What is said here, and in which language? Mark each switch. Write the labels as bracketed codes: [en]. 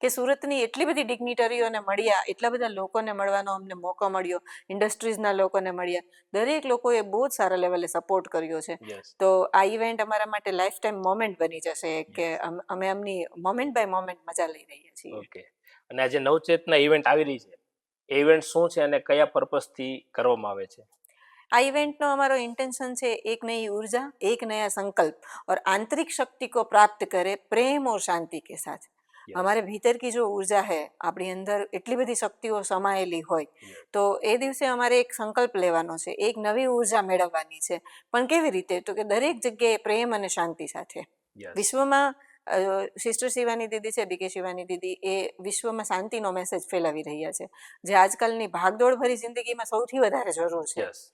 [gu] કે સુરતની એટલી બધી ડિગ્નિટરીઓને મળ્યા, એટલા બધા લોકોને મળવાનો અમને મોકો મળ્યો, ઇન્ડસ્ટ્રીઝના લોકોને મળ્યા, દરેક લોકોએ બહુ જ સારા લેવલે સપોર્ટ કર્યો છે. યસ. તો આ ઇવેન્ટ અમારા માટે લાઈફ ટાઈમ મોમેન્ટ બની જશે કે અમે એમની મોમેન્ટ બાય મોમેન્ટ મજા લઈ રહ્યા છીએ. ઓકે. અને આજે નવચેતના ઇવેન્ટ આવી રહી છે, એ ઇવેન્ટ શું છે અને કયા પર્પસથી કરવામાં આવે છે? આ इवेंट નો અમારો इंटेंशन છે [hi] एक नई ऊर्जा, एक नया संकल्प और आंतरिक शक्ति को प्राप्त करे प्रेम और शांति के साथ. हमारे भीतर की जो ऊर्जा है, [gu] આપણી અંદર એટલી બધી શક્તિઓ સમાયેલી હોય, તો એ દિવસે અમારે એક સંકલ્પ લેવાનો છે, એક નવી ઊર્જા મેળવવાની છે. પણ કેવી રીતે? તો કે દરેક જગ્યાએ પ્રેમ અને શાંતિ સાથે. વિશ્વમાં સિસ્ટર શિવાની દીદી છે, બીકે શિવાની દીદી, એ વિશ્વમાં શાંતિનો મેસેજ ફેલાવી રહ્યા છે, જે આજકાલની ભાગદોડ ભરી જિંદગીમાં સૌથી વધારે જરૂર છે.